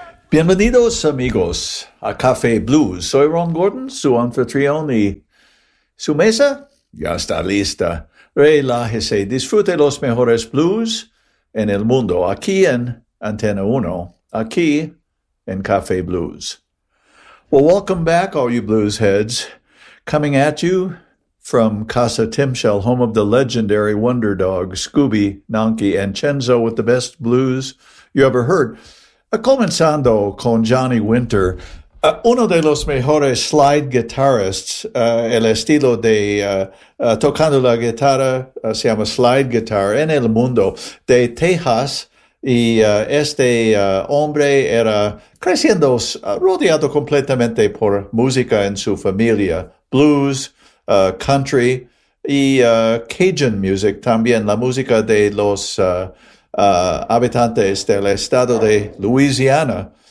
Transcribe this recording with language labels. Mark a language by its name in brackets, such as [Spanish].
[Spanish] Bienvenidos amigos a Café Blues. Soy Ron Gordon, su anfitrión y su mesa ya está lista. Relájese, disfrute los mejores blues en el mundo, aquí en Antena 1, aquí en Café Blues. [English] Well, welcome back, all you blues heads. Coming at you from Casa Timshell, home of the legendary Wonder Dog, Scooby, Nanki, and Chenzo with the best blues you ever heard. [Spanish] Comenzando con Johnny Winter, uno de los mejores [English] slide guitarists, [Spanish] el estilo de tocando la guitarra se llama slide guitar en el mundo de Texas. Y este hombre era creciendo rodeado completamente por música en su familia, blues, country y [English] Cajun music [Spanish] también, la música de los habitantes del estado de Louisiana.